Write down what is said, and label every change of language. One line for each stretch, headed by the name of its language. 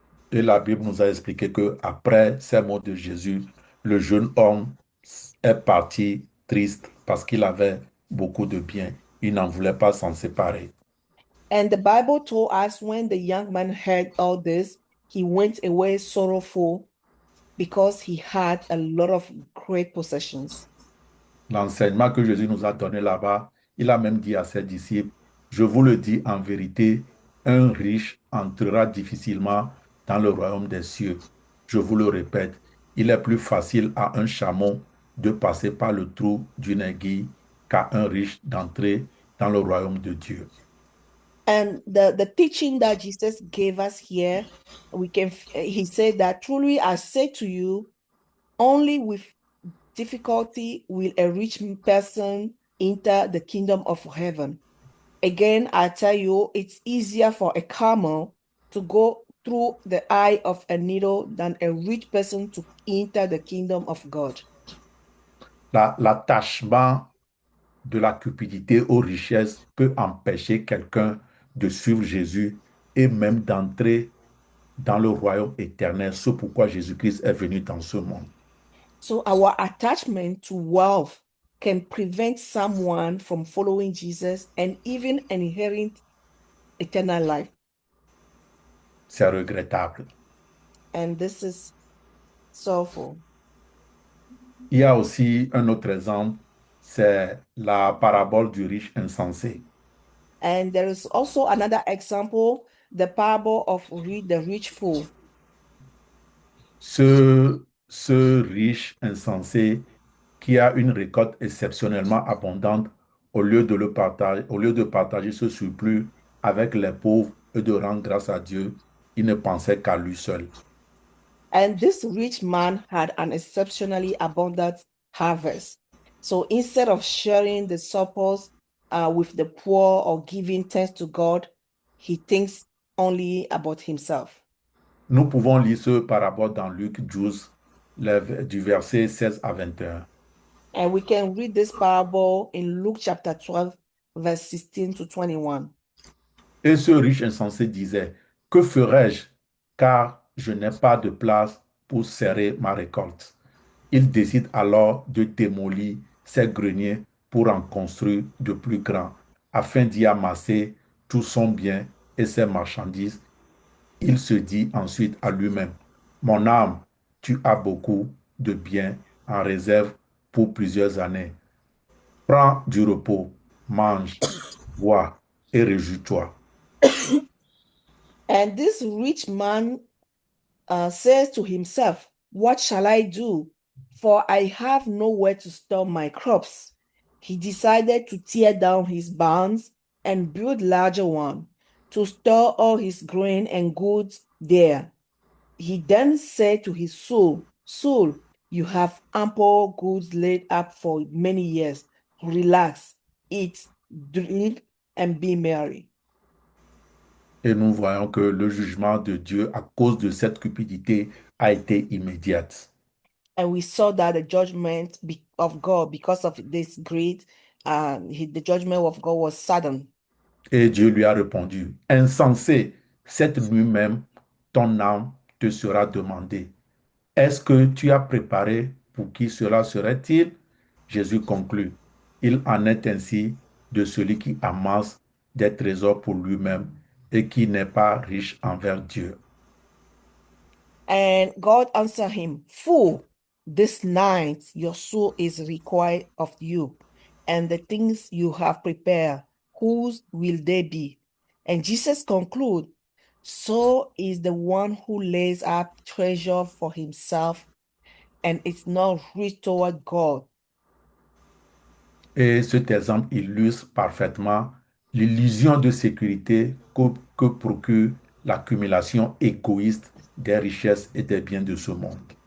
French: Et la Bible nous a expliqué que après ces mots de Jésus, le jeune homme est parti triste parce qu'il avait beaucoup de biens. Il n'en voulait pas s'en séparer.
English: And the Bible told us when the young man heard all this, he went away sorrowful because he had a lot of great possessions.
French: L'enseignement que Jésus nous a donné là-bas, il a même dit à ses disciples, je vous le dis en vérité, un riche entrera difficilement dans le royaume des cieux. Je vous le répète, il est plus facile à un chameau de passer par le trou d'une aiguille qu'à un riche d'entrer dans le royaume de Dieu.
English: And the teaching that Jesus gave us here, he said that truly I say to you, only with difficulty will a rich person enter the kingdom of heaven. Again, I tell you, it's easier for a camel to go through the eye of a needle than a rich person to enter the kingdom of God.
French: L'attachement de la cupidité aux richesses peut empêcher quelqu'un de suivre Jésus et même d'entrer dans le royaume éternel. C'est pourquoi Jésus-Christ est venu dans ce monde.
English: So our attachment to wealth can prevent someone from following Jesus and even inheriting eternal life.
French: C'est regrettable.
English: And this is sorrowful.
French: Il y a aussi un autre exemple, c'est la parabole du riche insensé.
English: And there is also another example, the parable of the rich fool.
French: Ce riche insensé qui a une récolte exceptionnellement abondante, au lieu de partager ce surplus avec les pauvres et de rendre grâce à Dieu, il ne pensait qu'à lui seul.
English: And this rich man had an exceptionally abundant harvest. So instead of sharing the surplus with the poor or giving thanks to God, he thinks only about himself.
French: Nous pouvons lire ce parabole dans Luc 12, du verset 16 à 21.
English: And we can read this parable in Luke chapter 12, verse 16 to 21.
French: Et ce riche insensé disait, que ferai-je, car je n'ai pas de place pour serrer ma récolte. Il décide alors de démolir ses greniers pour en construire de plus grands, afin d'y amasser tout son bien et ses marchandises. Il se dit ensuite à lui-même, mon âme, tu as beaucoup de biens en réserve pour plusieurs années. Prends du repos, mange, bois et réjouis-toi.
English: And this rich man says to himself, what shall I do? For I have nowhere to store my crops. He decided to tear down his barns and build larger ones to store all his grain and goods there. He then said to his soul, Soul, you have ample goods laid up for many years. Relax, eat, drink, and be merry.
French: Et nous voyons que le jugement de Dieu à cause de cette cupidité a été immédiate.
English: And we saw that the judgment of God, because of this greed, the judgment of God was sudden.
French: Et Dieu lui a répondu, insensé, cette nuit même, ton âme te sera demandée. Est-ce que tu as préparé pour qui cela serait-il? Jésus conclut, il en est ainsi de celui qui amasse des trésors pour lui-même et qui n'est pas riche envers Dieu.
English: And God answered him, Fool, this night your soul is required of you, and the things you have prepared, whose will they be? And Jesus concluded, So is the one who lays up treasure for himself and is not rich toward God.
French: Et cet exemple illustre parfaitement l'illusion de sécurité que procure l'accumulation égoïste des richesses et des biens de ce monde.